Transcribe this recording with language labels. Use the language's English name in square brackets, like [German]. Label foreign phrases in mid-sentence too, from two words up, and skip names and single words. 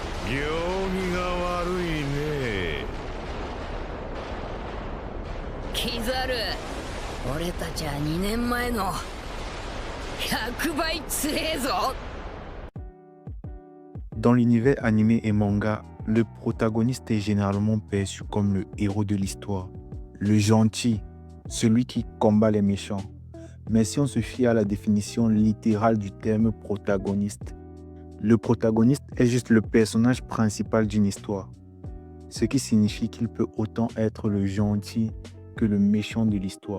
[Japanese] 行儀が悪いね。キザル、俺たちは2年前の100倍強えぞ。 [French] Dans l'univers animé et manga, le protagoniste est généralement perçu comme le héros de l'histoire, le gentil, celui qui combat les méchants. Mais si on se fie à la définition littérale du terme protagoniste, le protagoniste est juste le personnage principal d'une histoire, ce qui signifie qu'il peut autant être le gentil que le méchant de l'histoire.